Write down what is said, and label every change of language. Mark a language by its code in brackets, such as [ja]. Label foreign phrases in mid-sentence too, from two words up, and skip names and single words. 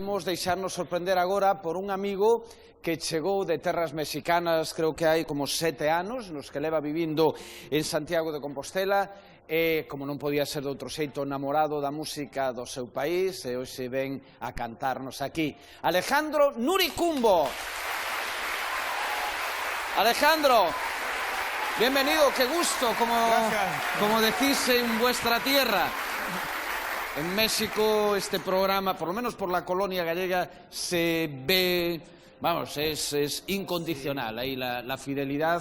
[gl] queremos deixarnos sorprender agora por un amigo que chegou de terras mexicanas, creo que hai como 7 anos, nos que leva vivindo en Santiago de Compostela, como non podía ser de outro xeito, namorado da música do seu país, e hoxe ven a cantarnos aquí. Alejandro Nuricumbo. [es] Alejandro, bienvenido, qué gusto, como decís en vuestra tierra. En México este programa, por lo menos por la colonia gallega, se ve, vamos, es incondicional, ahí la fidelidad.